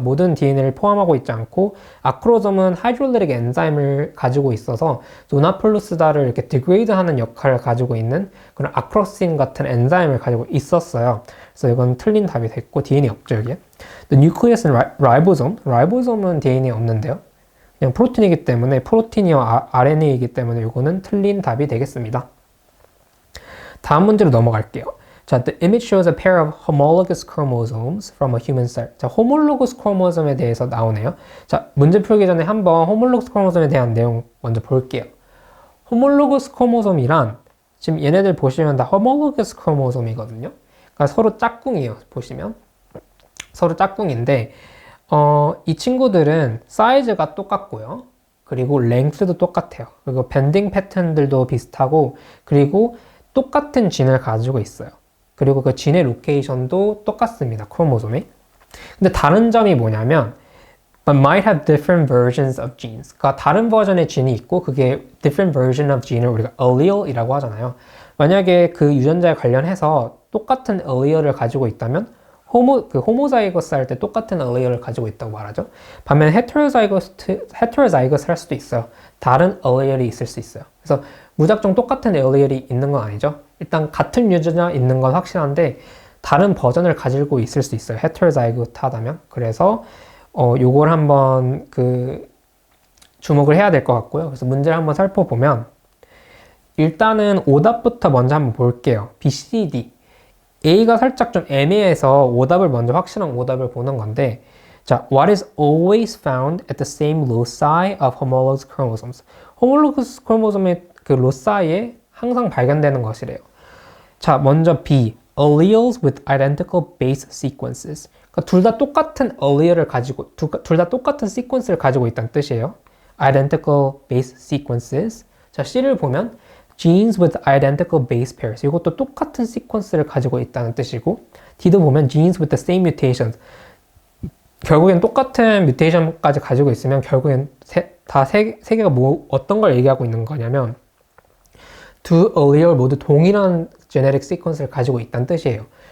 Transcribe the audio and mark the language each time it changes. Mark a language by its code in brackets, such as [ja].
[ko] 모든 DNA를 포함하고 있지 않고 아크로솜은 하이드롤리틱 엔자임을 가지고 있어서 노나플루스다를 이렇게 디그레이드하는 역할을 가지고 있는 그런 아크로신 같은 엔자임을 가지고 있었어요. 그래서 이건 틀린 답이 됐고 DNA 없죠 여기에. [en] The nucleus and ribosome. [ko] ribosome은 DNA 없는데요. 그냥 프로틴이기 때문에 프로틴이와 RNA이기 때문에 이거는 틀린 답이 되겠습니다. 다음 문제로 넘어갈게요. [en] 자, the image shows a pair of homologous chromosomes from a human cell. [ko] 자, homologous chromosome에 대해서 나오네요. 자, 문제 풀기 전에 한번 homologous chromosome에 대한 내용 먼저 볼게요. homologous chromosome이란 지금 얘네들 보시면 다 homologous chromosome이거든요. 그러니까 서로 짝꿍이에요. 보시면 서로 짝꿍인데 이 친구들은 사이즈가 똑같고요. 그리고 랭스도 똑같아요. 그리고 밴딩 패턴들도 비슷하고 그리고 똑같은 진을 가지고 있어요. 그리고 그 진의 로케이션도 똑같습니다. 크로모솜이. 근데 다른 점이 뭐냐면 [en] but might have different versions of genes. [ko] 그러니까 다른 버전의 진이 있고 그게 [en] different version of gene [ko] 을 우리가 allele이라고 하잖아요. 만약에 그 유전자에 관련해서 똑같은 allele를 가지고 있다면 호모자이거스 할 때 똑같은 allele를 가지고 있다고 말하죠. 반면 헤테로자이거스 할 수도 있어요. 다른 allele이 있을 수 있어요. 그래서 무작정 똑같은 allele이 있는 건 아니죠. 일단 같은 유전자 있는 건 확실한데 다른 버전을 가지고 있을 수 있어요. 헤테로자이거스하다면. 그래서 요걸 한번 주목을 해야 될 것 같고요. 그래서 문제를 한번 살펴보면 일단은 오답부터 먼저 한번 볼게요. B, C, D. A가 살짝 좀 애매해서 오답을 먼저 확실한 오답을 보는 건데 자, [en] what is always found at the same loci of homologous chromosomes? [ko] homologous chromosome의 그 loci에 항상 발견되는 것이래요. 자, 먼저 B, [en] alleles with identical base sequences. [ko] 그러니까 둘 다 똑같은 allele를 가지고, 둘 다 똑같은 시퀀스를 가지고 있다는 뜻이에요. [en] identical base sequences. [ko] 자, C를 보면 [en] genes with identical base pairs. [ko] 이것도 똑같은 시퀀스를 가지고 있다는 뜻이고, D도 보면 [en] genes with the same mutations. [ko] 결국엔 똑같은 뮤테이션까지 가지고 있으면 결국엔 세 개가 어떤 걸 얘기하고 있는 거냐면 두 allele 모두 동일한 genetic sequence를 가지고 있다는 뜻이에요.